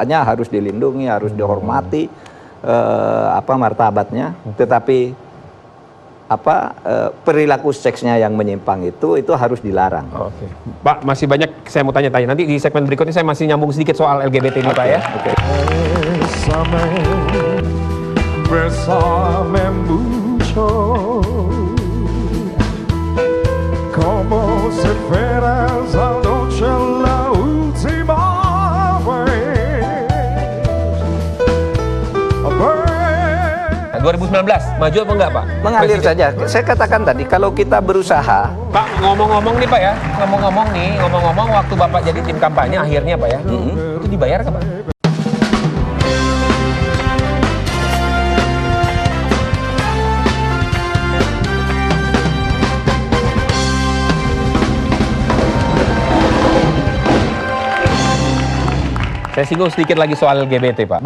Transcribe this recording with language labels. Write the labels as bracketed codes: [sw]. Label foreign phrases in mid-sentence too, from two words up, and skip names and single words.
[id] Hak-haknya harus dilindungi, harus dihormati. martabatnya, tetapi perilaku seksnya yang menyimpang itu harus dilarang. Oke. Pak, masih banyak saya mau tanya-tanya. Nanti di segmen berikutnya saya masih nyambung sedikit soal LGBT ini, Pak ya. Oke. [es] Bésame mucho, como si fuera esa noche la última vez. [id] 2019, maju apa enggak, Pak? Mengalir Presiden. saja. Saya katakan tadi, kalau kita berusaha, Pak, ngomong-ngomong nih, Pak ya. Ngomong-ngomong waktu Bapak jadi tim kampanye akhirnya, Pak ya. Itu dibayar nggak, Pak? Saya singgung sedikit lagi soal LGBT, Pak.